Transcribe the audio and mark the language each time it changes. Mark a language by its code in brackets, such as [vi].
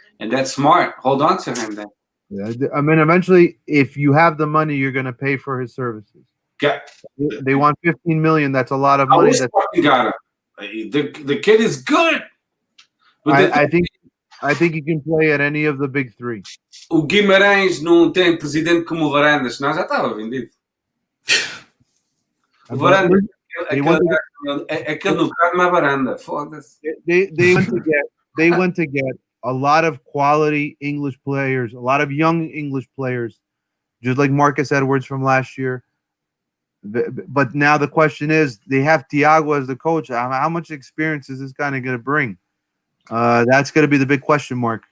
[en] And that's smart. Hold on to him then. Yeah, I mean, eventually, if you have the money, you're going to pay for his services. They want 15 million. That's a lot of money. Got him. The kid is good. I think he can play at any of the big 3. [pt] O Guimarães não tem presidente como o Varandas, senão já estava vendido. O Varandas, aquele no carro não é varanda. Foda-se. [en] They went to get a lot of quality English players, a lot of young English players, just like Marcus Edwards from last year. But now the question is, they have Thiago as the coach. How much experience is this guy going to bring? That's going to be the big question mark.